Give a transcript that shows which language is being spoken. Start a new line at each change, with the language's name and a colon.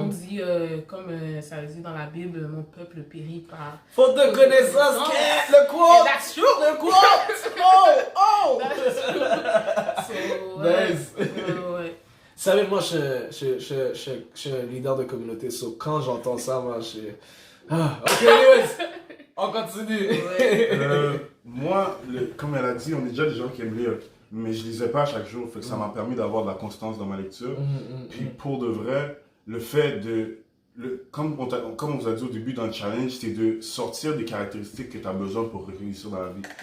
French: Comme on dit, ça dit dans la Bible, mon peuple périt par... Faute de connaissance, le quote!
English: That's true!
French: Le quote! Oh!
English: That's true! So, Nice.
French: ouais. Vous savez, moi, je suis un leader de communauté, so quand j'entends ça, moi, je suis... Ah, ok, anyways, on continue. Moi, comme elle a dit, on est déjà des gens qui aiment lire, mais je lisais pas chaque jour, fait que ça m'a permis d'avoir de la constance dans ma lecture. Puis pour de vrai, le fait de... comme on vous a dit au début dans le challenge, c'est de sortir des caractéristiques que tu as besoin pour réussir dans la vie.